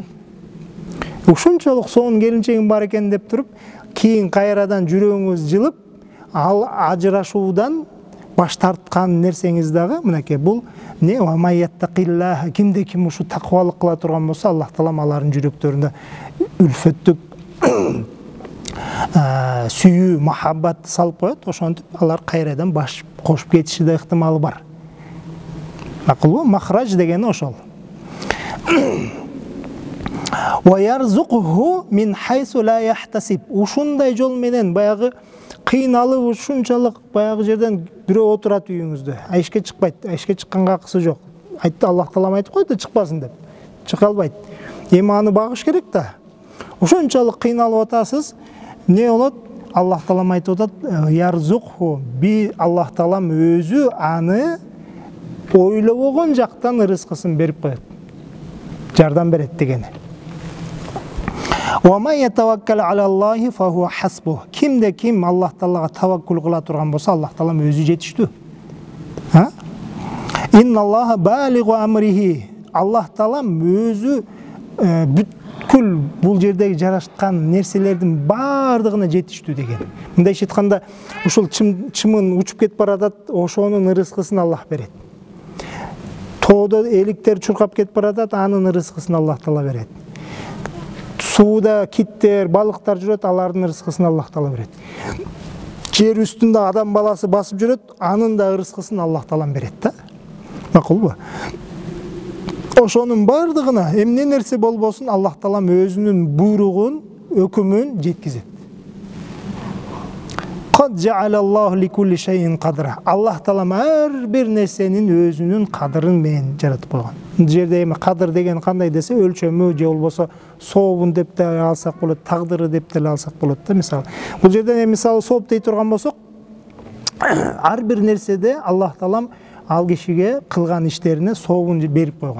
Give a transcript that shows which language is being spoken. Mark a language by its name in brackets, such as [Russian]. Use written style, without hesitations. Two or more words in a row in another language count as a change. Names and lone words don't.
[Kyrgyz] Ушунчалык сонун келинчегим бар экен деп туруп, кийин кайрадан жүрөгүңүз жылып, ал ажырашуудан баш тарткан нерсеңиз дагы мынакей бул не [Arabic] ومن يتق الله, [Kyrgyz] кимде ким ушу таквалык кыла турган болсо, Аллах Таалам алардын жүрөктөрүндө үлфөттүк сүйүү, махаббат салып коет. Ошентип алар кайрадан баш кошуп кетиши да ыктымалы бар. Макулбу? Махрадж дегени ошол. [Arabic] وَيَرْزُقْهُ مِنْ حَيْثُ لَا يَحْتَسِبْ. [Kyrgyz] Ушундай жол менен баягы кыйналып ушунчалык баягы жерден бирөө отурат үйүңүздө. Ишке чыкпайт. Ишке чыкканга акысы жок. Айтты, Аллах Таалам айтып койду, чыкпасын деп. Чыга албайт. Эми аны багыш керек да. Ушунчалык кыйналып атасыз, не болот? Аллах Таалам айтып атат, «Ярзукху би Аллах Таалам өзү аны ойлобогон жактан рызкысын берип коет. Жардам берет дегени. [Arabic] وَمَنْ يَتَوَكَّلْ عَلَى اللَّهِ فَهُوَ حَسْبُهُ. [Kyrgyz] Кимде ким Аллах Таалага таваккул кыла турган болсо, Аллах Таалам өзү жетиштүү. [Arabic] إن الله بالغ أمره. [Kyrgyz] Аллах Таалам өзү бүткүл бул жердеги жараткан нерселердин бардыгына жетиштүү деген. Мындайча айтканда, ушул чымын учуп кетип баратат, ошонун рызкысын Аллах берет. Тоодо эликтер чуркап кетип баратат, анын рызкысын Аллах Таала берет. Сууда киттер, балыктар жүрөт, алардын рызкысын Аллах Таала берет. Жер үстүндө адам баласы басып жүрөт, анын да рызкысын Аллах Таалам берет да. Макулбу? Ошонун бардыгына эмне нерсе болбосун, Аллах Таалам өзүнүн буйругун, өкүмүн жеткизет. [Arabic] قد جعل الله لكل شيء قدرا. [Kyrgyz] Аллах Таалам ар бир нерсенин өзүнүн кадырын менен жаратып койгон. Бул жерде эми кадыр деген кандай десе, өлчөмү же болбосо сообун деп да алсак болот, тагдыры деп деле алсак болот да, мисалы. Бул жерде эми мисалы сооп дей турган болсок, ар бир нерседе Аллах Таалам ал кишиге кылган иштерине сообун берип койгон.